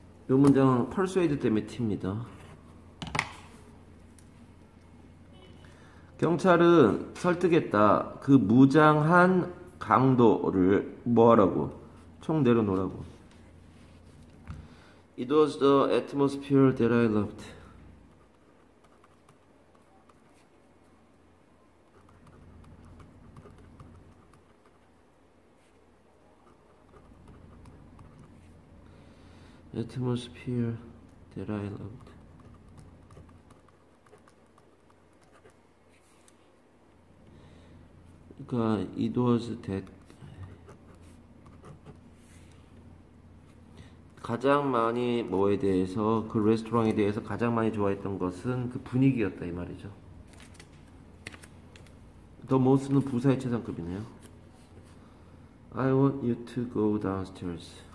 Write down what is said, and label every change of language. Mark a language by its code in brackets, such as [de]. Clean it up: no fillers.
[ko] 이 문장은 persuade 때문에 튑니다. 경찰은 설득했다. 그 무장한 강도를 뭐하라고? 총 내려놓으라고. [en] It was the atmosphere that I loved. Atmosphere that I loved. [ko] 그러니까 [en] it was that [ko] 가장 많이 뭐에 대해서 그 레스토랑에 대해서 가장 많이 좋아했던 것은 그 분위기였다 이 말이죠. [en] The most [ko] 는 부사의 최상급이네요. [en] I want you to go downstairs.